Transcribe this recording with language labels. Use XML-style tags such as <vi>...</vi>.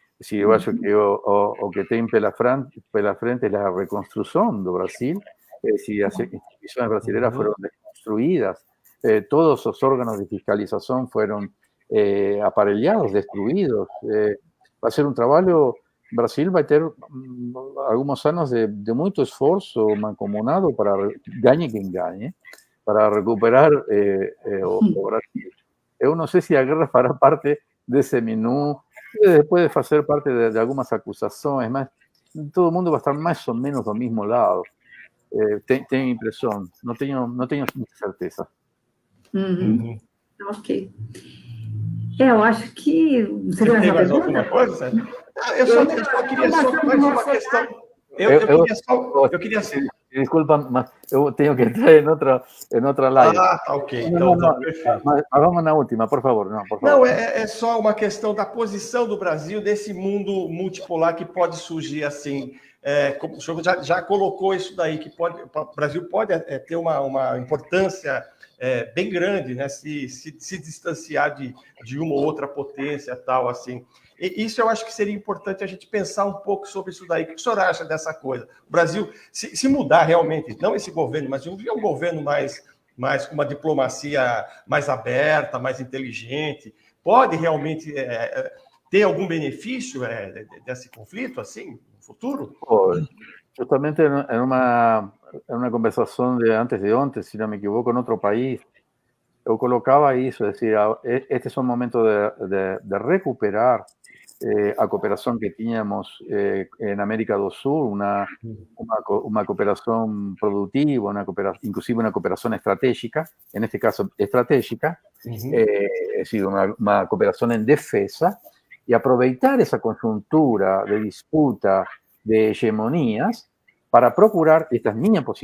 <es>Si yo</es> <pt>acho que o que tem pela frente</pt> <es>es la reconstrucción de Brasil, si las instituciones brasileñas fueron destruidas, todos los órganos de fiscalización fueron aparellados, destruidos. Va a ser un trabajo. Brasil va a tener algunos años de mucho esfuerzo mancomunado para gagne quien gagne, para recuperar o Brasil.</es> <pt>Eu não sei se a guerra fará parte desse menu,</pt> <es>puede hacer parte de algunas acusaciones,</es> <pt>mas</pt> <es>todo mundo va a estar más o menos do mismo lado.</es> <pt>Tenho impressão, não tenho muita certeza. Ok. Eu acho que... Você tem mais alguma coisa, Sérgio? Eu só queria só mais uma questão. Eu queria só... Desculpa, mas eu tenho que entrar em outra live. Tá ok. Então, perfeito. Mas vamos na última, por favor. Não, é só uma questão da posição do Brasil desse mundo multipolar que pode surgir assim. Como o senhor já colocou isso daí, que o Brasil pode ter uma importância bem grande, né? Se distanciar de uma ou outra potência, tal, assim. E isso eu acho que seria importante a gente pensar um pouco sobre isso daí. O que o senhor acha dessa coisa? O Brasil, se mudar realmente, não esse governo, mas um governo mais com uma diplomacia mais aberta, mais inteligente, pode realmente ter algum benefício desse conflito, assim, no futuro?</pt> <es>Justamente en una conversación de</es> <pt>antes de ontem,</pt> <es>si no me equivoco, en otro país, yo colocaba eso, es decir, este es un momento de recuperar a cooperación que teníamos en América do Sul, una cooperación productiva, inclusive una cooperación estratégica, en este caso estratégica, es decir, una cooperación en defensa, y aprovechar esa conjuntura de disputa, de hegemonías, para procurar, esta es mi</es>